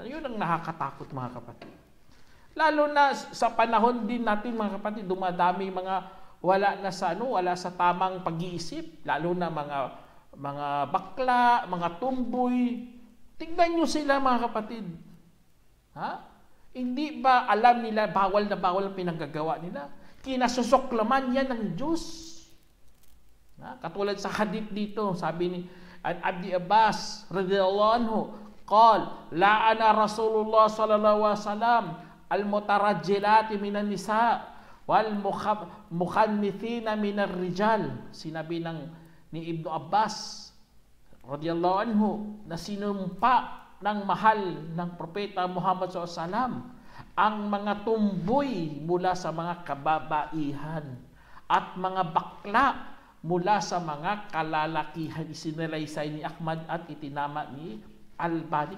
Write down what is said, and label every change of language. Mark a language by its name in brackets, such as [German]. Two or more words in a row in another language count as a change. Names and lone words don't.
[Filipino] Yun ang nakakatakot, mga kapatid. Lalo na sa panahon din natin, mga kapatid, dumadami mga wala sa tamang pag-iisip, lalo na mga bakla, mga tumboy. Tingnan nyo sila, mga kapatid. Hindi ba alam nila bawal na bawal ang pinanggagawa nila? Kinasusuklaman yan ng Diyos. Katulad sa hadith dito, sabi ni [Arabic] Abdi Abbas رضي الله عنه، قال لعن رسول الله صلى الله عليه وسلم المترجلات من النساء والمخنثين من الرجال. [Filipino] Sinabi ni Ibnu Abbas [Arabic] رضي الله عنه [Filipino] na sinumpa ng mahal ng propeta Muhammad SAW ang mga tumboy mula sa mga kababaihan at mga bakla mula sa mga kalalakihan. Isinalaysay ni Ahmad at itinama ni Albani.